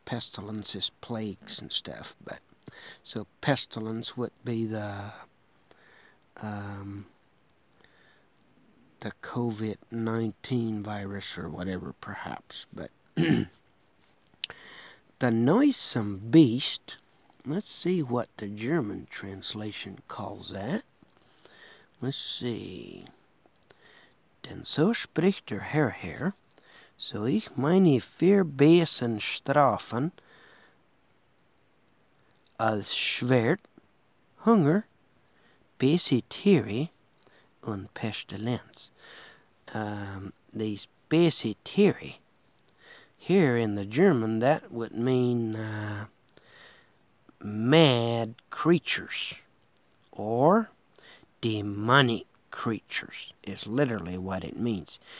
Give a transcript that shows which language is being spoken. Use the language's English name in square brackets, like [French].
[English] Pestilence is plagues and stuff, but so pestilence would be the COVID-19 virus or whatever, perhaps, but the noisome beast, let's see what the German translation calls that. Let's see. [German] Denn so spricht der Herr Herr, so ich meine vier Besen strafen als Schwert, Hunger, Bese Tiere und Pestilenz. [English] These Bese Tiere, here in the German, that would mean mad creatures or demonic creatures is literally what it means.